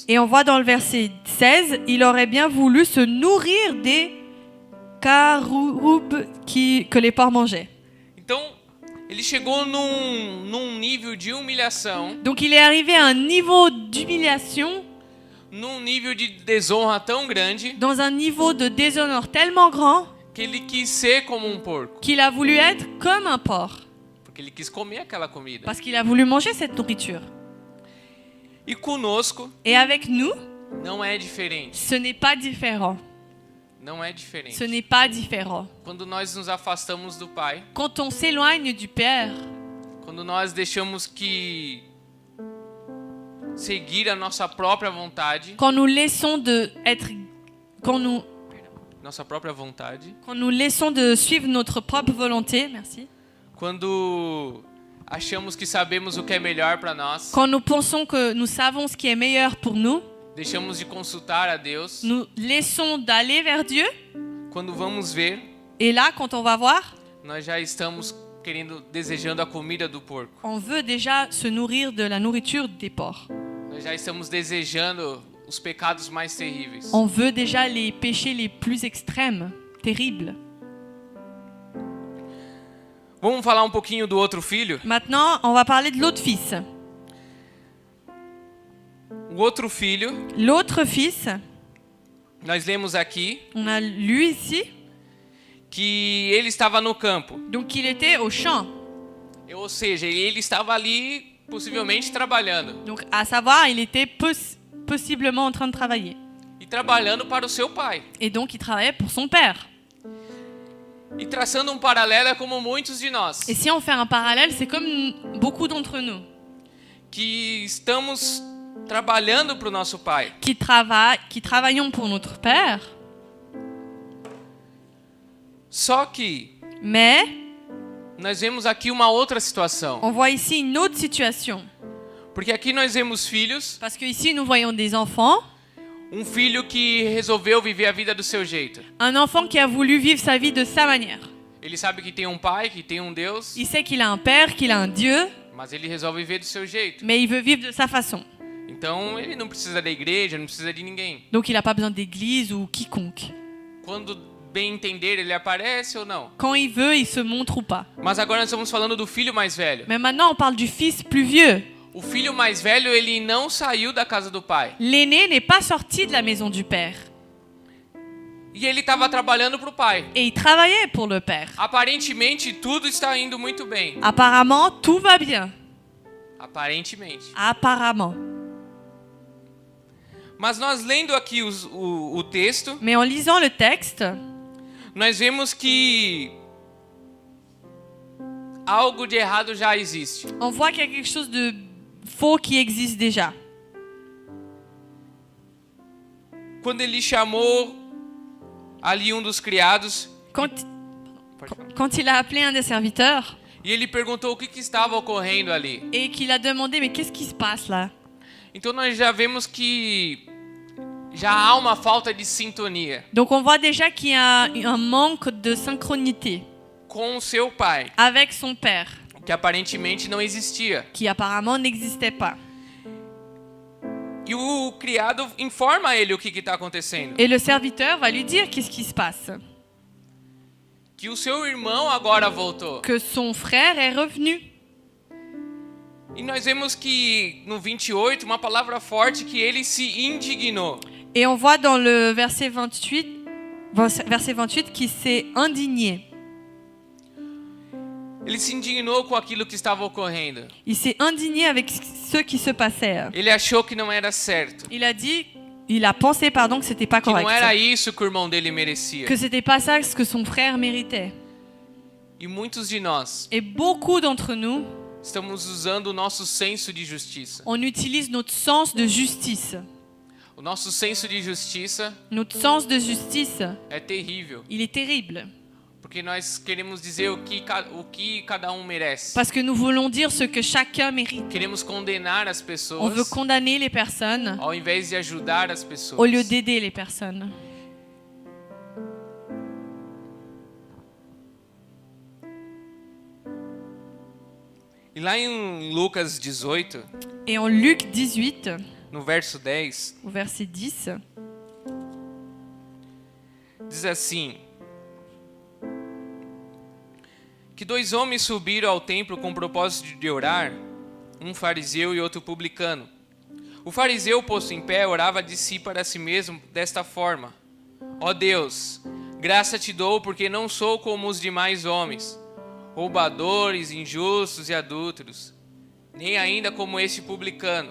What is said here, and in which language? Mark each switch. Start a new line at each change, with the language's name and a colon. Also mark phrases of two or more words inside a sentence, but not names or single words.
French: Et on voit dans le verset 16, il aurait bien voulu se nourrir des caroubes que les porcs mangeaient.
Portuguese: Então, ele chegou num nível de humilhação,
French: Donc il est arrivé à un niveau d'humiliation,
Portuguese: num nível de desonra tão grande,
French: dans un niveau de déshonneur tellement grand
Portuguese: que ele quis ser como um porco.
French: qu'il a voulu être comme un porc,
Portuguese: Porque ele quis comer aquela comida.
French: parce qu'il a voulu manger cette nourriture.
Portuguese: E conosco
French: Et avec nous,
Portuguese: não é diferente.
French: ce n'est pas différent.
Portuguese: Não é diferente.
French: Ce n'est pas différent.
Portuguese: Quando nós nos afastamos do Pai,
French: Quand on s'éloigne du Père,
Portuguese: quando nós deixamos que seguir a nossa própria vontade,
French: quand nous laissons de être,
Portuguese: nossa própria vontade,
French: quand nous laissons de suivre notre propre volonté, merci.
Portuguese: quando achamos que sabemos o que é melhor para nós,
French: Quand nous pensons que nous savons ce qui est meilleur pour nous,
Portuguese: deixamos de consultar a Deus,
French: nous laissons d'aller vers Dieu.
Portuguese: quando vamos ver,
French: Et là, quand on va voir,
Portuguese: nós já estamos desejando a comida do porco.
French: on veut déjà se nourrir de la nourriture des porcs.
Portuguese: Nós já estamos desejando os pecados mais terríveis.
French: On veut déjà les péchés les plus extrêmes, terribles.
Portuguese: Vamos falar um pouquinho do outro filho?
French: Maintenant, on va parler de l'autre fils.
Portuguese: O outro filho,
French: L'autre fils,
Portuguese: nós lemos aqui
French: on a lu ici,
Portuguese: que ele estava no campo.
French: donc il était au champ.
Portuguese: Ou seja, ele estava ali possivelmente trabalhando.
French: Donc, à savoir, il était possiblement en train de travailler.
Portuguese: E trabalhando para o seu pai.
French: Et donc, il travaillait pour son père.
Portuguese: E traçando um paralelo é como muitos de nós,
French: Et si on fait un parallèle, c'est comme beaucoup d'entre nous
Portuguese: que estamos trabalhando para o nosso pai.
French: qui travaillons pour notre père,
Portuguese: Só que
French: mais
Portuguese: nós vemos aqui uma outra situação.
French: on voit ici une autre situation.
Portuguese: Porque aqui nós vemos filhos,
French: Parce que ici, nous voyons des enfants.
Portuguese: um filho que resolveu viver a vida do seu jeito.
French: Un enfant qui a voulu vivre sa vie de sa manière.
Portuguese: Ele sabe que tem um pai, que tem um Deus,
French: Il sait qu'il a un père, qu'il a un Dieu,
Portuguese: mas ele resolve viver do seu jeito.
French: mais il veut vivre de sa façon.
Portuguese: Então ele não precisa da igreja, não precisa de ninguém.
French: Donc il n'a pas besoin d'église ou quiconque.
Portuguese: Quando bem entender, ele aparece ou não.
French: Quand il veut, il se montre ou pas.
Portuguese: Mas agora nós estamos falando do filho mais velho.
French: Mais maintenant, on parle du fils plus vieux.
Portuguese: O filho mais velho, ele não saiu da casa do pai.
French: L'aîné n'est pas sorti de la maison du père.
Portuguese: E ele estava trabalhando para o pai.
French: Et il travaillait pour le père.
Portuguese: Aparentemente, tudo está indo muito bem.
French: Apparemment, tout va bien.
Portuguese: Aparentemente.
French: Apparemment.
Portuguese: Mas nós lendo aqui o texto,
French: Mais en lisant le texte,
Portuguese: nós vemos que algo de errado já existe.
French: on voit qu'il y a quelque chose de faux qui existe déjà.
Portuguese: Quando ele chamou ali um dos criados,
French: Quand,
Portuguese: pode falar.
French: quand il a appelé un des serviteurs
Portuguese: E ele perguntou o que estava ocorrendo ali.
French: et qu'il a demandé mais qu'est-ce qui se passe là?
Portuguese: Então nós já vemos que já há uma falta de sintonia
French: Donc on voit déjà qu'il y a un manque de synchronité
Portuguese: com o seu pai,
French: avec son père,
Portuguese: que aparentemente não existia.
French: qui apparemment n'existait pas.
Portuguese: E o criado informa ele o que está acontecendo.
French: Et le serviteur va lui dire qu'est-ce qui se passe.
Portuguese: Que o seu irmão agora voltou.
French: Que son frère est revenu.
Portuguese: E nós vemos que no 28, uma palavra forte, que ele se indignou.
French: Et on voit dans le verset 28 qu'il s'est indigné.
Portuguese: Ele se indignou com aquilo que estava ocorrendo.
French: Il s'est indigné avec ce qui se passait.
Portuguese: Ele achou que não era certo.
French: Il a pensé que c'était pas
Portuguese: Que não
French: correct.
Portuguese: era isso que o irmão dele merecia.
French: Que c'était pas ça ce que son frère méritait.
Portuguese: E muitos de nós
French: Et beaucoup d'entre nous,
Portuguese: estamos usando o nosso senso de justiça.
French: on utilise notre sens de justice.
Portuguese: O nosso senso de justiça
French: Notre sens de justice,
Portuguese: é terrível.
French: il est terrible.
Portuguese: Porque nós queremos dizer o que cada um merece.
French: Parce que nous voulons dire ce que chacun mérite.
Portuguese: Queremos condenar as
French: On
Portuguese: pessoas
French: veut condamner les personnes
Portuguese: ao invés de ajudar as pessoas.
French: au lieu d'aider les personnes.
Portuguese: E lá em Lucas 18,
French: Et en Luc 18,
Portuguese: no verso 10,
French: au verset 10,
Portuguese: diz assim: que 2 homens subiram ao templo com o propósito de orar, um fariseu e outro publicano. O fariseu, posto em pé, orava de si para si mesmo desta forma: ó Deus, graça te dou porque não sou como os demais homens, roubadores, injustos e adúlteros, nem ainda como este publicano.